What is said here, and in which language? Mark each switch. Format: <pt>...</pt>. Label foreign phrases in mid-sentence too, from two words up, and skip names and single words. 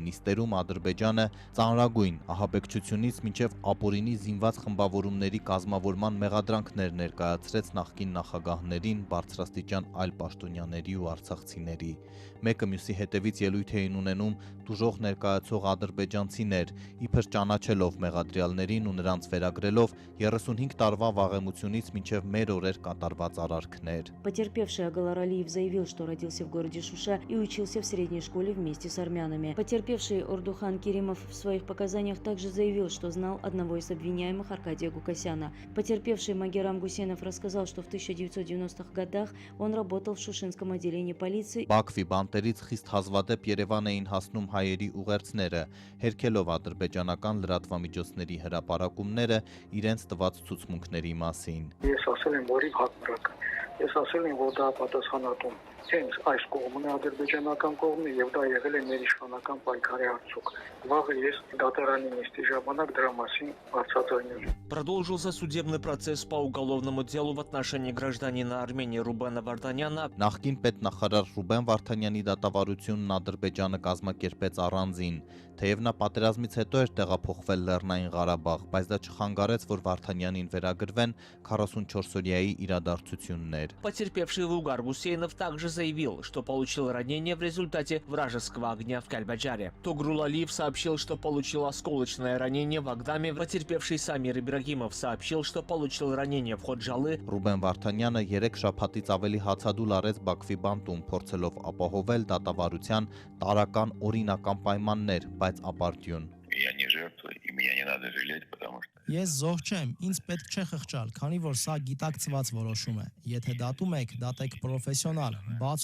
<hy>նիստերում Ադրբեջանը ծանրագույն ահաբեկչությունից մինչև ապօրինի զինված խմբավորումների կազմավորման մեղադրանքներ ներկայացրեց նախկին նախագահներին, բարձրաստիճան այլ պաշտոնյաների ու արցախցիների։ Մեկը մյուսի հետևից ելույթ էին ունենում դուժող ներկայացող ադրբեջանցիներ, իբր ճանաչելով մեղադրյալներին ու նրանց վերագրելով 35 տարվա վաղեմությունից մինչև մեր օրեր կատարված արարքներ։</hy> <ru>Потерпевший Агалар Алиев заявил, что родился в городе Шуша и учился в средней школе вместе с армянами. Потерпевший Ордухан Керимов в своих показаниях также заявил, что знал одного из обвиняемых Аркадия Гукасяна. Потерпевший Магерам Гусейнов рассказал, что в 1990-х годах он работал в Шушинском отделении полиции.</ru> <hy>Բաքվի բանտերից խիստ հազվադեպ Երևան էին հասնում հայերի ուղերձները, հերքելով ադրբեջանական լրատվամիջոցների հրապարակումները իրենց տված ցուցմունքների մասին։ Ես ասել եմ, որ հակառակ։ Ես ասել եմ, որ դա պատասխանատու հենց այս կողմն է ադրբեջանական կողմը եւ դա եղել է մեր իշխանական պայքարի արդյունք։ Վաղը ես դատարանի նիստի ժամանակ դրա մասին բացատրել։</hy> <ru>Продолжился судебный процесс по уголовному делу в отношении гражданина Армении Рубена Вартаняна.</ru> <hy>Նախկին պետնախարար Ռուբեն Վարդանյանի դատավարությունն Ադրբեջանը կազմակերպեց առանձին, թեև նա պատերազմից հետո էր տեղափոխվել Լեռնային Ղարաբաղ, բայց դա չխանգարեց, որ Վարդանյանին վերագրվեն 44-օրյայի իրադարձություններ։</hy> <ru>Потерпевший Лугар Гусейнов также заявил, что получил ранение в результате вражеского огня в Кальбаджаре. Тогрул Алиев сообщил, что получил осколочное ранение в Агдаме. Потерпевший Самир Ибрагимов сообщил, что получил ранение в Ходжалы.</ru> <hy>Ռուբեն Վարդանյանը 3 շաբաթից ավելի հացադուլ արեց Բաքվի բանտում, փորձելով ապահովել դատավարության տարական օրինական պայմաններ, բայց ապարդյուն։ Ես զոհ չեմ, ինձ պետք չէ խղճալ, քանի որ սա գիտակցված որոշում է։ Եթե դատում եք, դատեք պրոֆեսիոնալ, բաց</hy>